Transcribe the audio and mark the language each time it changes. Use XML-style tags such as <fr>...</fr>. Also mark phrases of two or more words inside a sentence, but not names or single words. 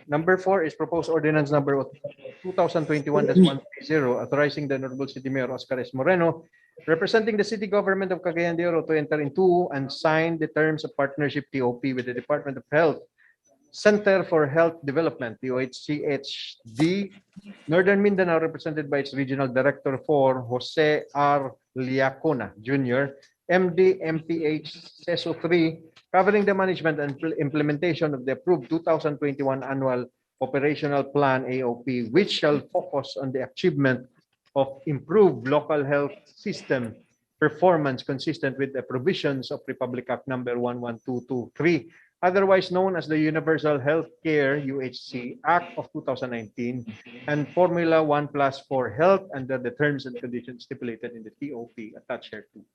<en>Number 4 is proposed ordinance number 2021-130, authorizing the Honorable City Mayor Oscar S. Moreno, representing the city government of Cagayan de Oro, to enter into and sign the terms of partnership TOP with the Department of Health, Center for Health Development, DOHCHD, Northern Mindanao, represented by its Regional Director 4, Jose R. Liacona Jr., MD, MPH, CESO 3, covering the management and implementation of the approved 2021 Annual Operational Plan AOP, which shall focus on the achievement of improved local health system performance consistent with the provisions of Republic Act number 11223, otherwise known as the Universal Healthcare UHC Act of 2019, and Formula 1+ for Health under the terms and conditions stipulated in the TOP attached here to.</en>